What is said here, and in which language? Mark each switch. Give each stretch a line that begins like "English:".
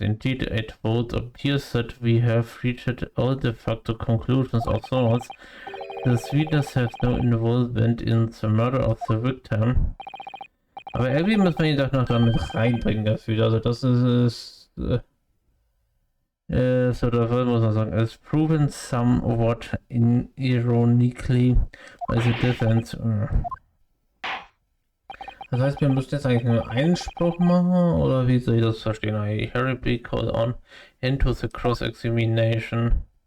English: Indeed, it would appear that we have reached all de facto conclusions of sorts. The witness has no involvement in the murder of the victim.
German: Aber irgendwie muss man ihn doch noch damit reinbringen, das wieder. Also das ist so dafür muss man sagen,
English: it's proven somewhat ironically by the defense.
German: Das heißt, wir müssen jetzt eigentlich nur einen Spruch machen, oder wie soll ich das verstehen?
English: I hurriedly call on into the cross-examination.